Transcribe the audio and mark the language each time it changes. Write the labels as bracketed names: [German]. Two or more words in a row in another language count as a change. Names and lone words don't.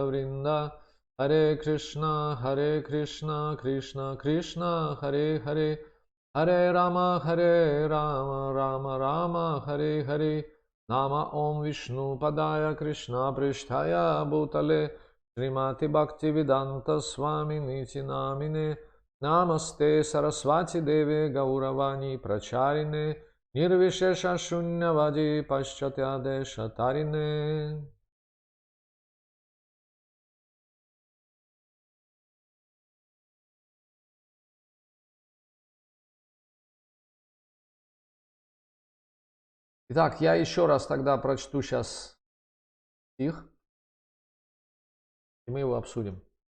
[Sanskrit] वृन्दा हरे कृष्ण कृष्ण कृष्ण हरे हरे हरे राम राम राम हरे हरे नाम ॐ विष्णु पादाय कृष्ण प्रेष्ठाय भूतले श्रीमति भक्तिवेदान्त स्वामि निति नामिने नमस्ते सरस्वती देवी गौरवाणी प्रचारिणे निर्विशेष शून्यवादि पाश्चात्य तारिणे. [Russian] Итак, я еще раз тогда прочту сейчас стих, и мы его обсудим.